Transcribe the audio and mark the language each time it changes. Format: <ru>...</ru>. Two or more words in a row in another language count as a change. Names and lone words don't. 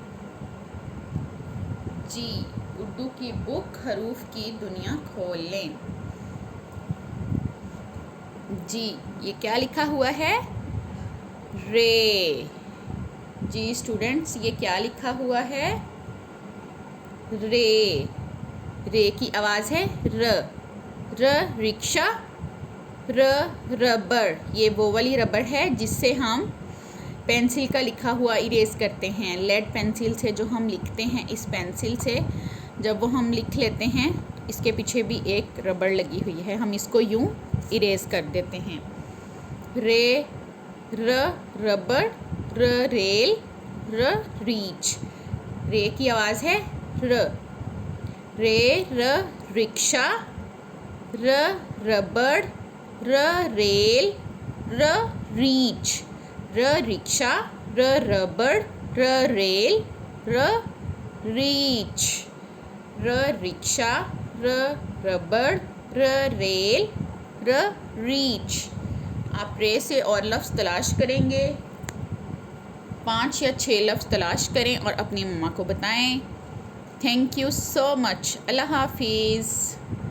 <ur>جی، اردو کی بک حروف کی دنیا کھول لیں. جی، یہ کیا لکھا ہوا ہے? رے. جی اسٹوڈنٹس، یہ کیا لکھا ہوا ہے? رے۔ رے کی آواز ہے ر. ر رکشہ، ر ربڑ. یہ وہ والی ربڑ ہے جس سے ہم پینسل کا لکھا ہوا اریز کرتے ہیں.</ur> <en>lead pencil</en> <ur>سے جو ہم لکھتے ہیں، اس پینسل سے جب وہ ہم لکھ لیتے ہیں، اس کے پیچھے بھی ایک ربڑ لگی ہوئی ہے، ہم اس کو یوں اریز کر دیتے ہیں. رے, ر ربڑ، ر ریل، ر ریچ. رے کی آواز ہے ر. رے ر رکشہ، ر ربڑ، ر ریل، ر ریچ. ر رکشہ، ر ربڑ، ر ریل، ر ریچ. ر رکشہ، ر ربڑ، ر ریل، ر ریچ. آپ رے سے اور لفظ تلاش کریں گے۔ 5 یا 6 لفظ تلاش کریں اور اپنی مما کو بتائیں.</ur> <en>thank you so much.</en> <ur>اللہ حافظ.</ur>